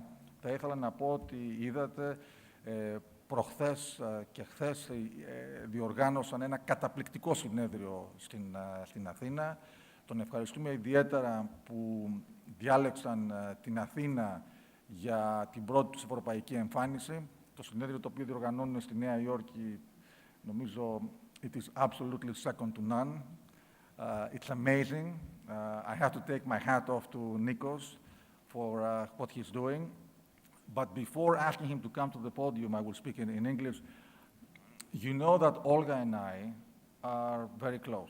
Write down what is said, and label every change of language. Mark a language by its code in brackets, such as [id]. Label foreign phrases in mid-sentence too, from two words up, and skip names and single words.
[el] Θα ήθελα να πω ότι είδατε προχθές και χθες διοργάνωσαν ένα καταπληκτικό συνέδριο στην Αθήνα. Τον ευχαριστούμε ιδιαίτερα που διάλεξαν την Αθήνα για την πρώτη τους ευρωπαϊκή εμφάνιση. Το συνέδριο το οποίο διοργανώνουν στη Νέα Υόρκη, νομίζω, [en] it is absolutely second to none. It's amazing. I have to take my hat off to Nikos for what he's doing. But before asking him to come to the podium, I will speak in English. You know that Olga and I are very close.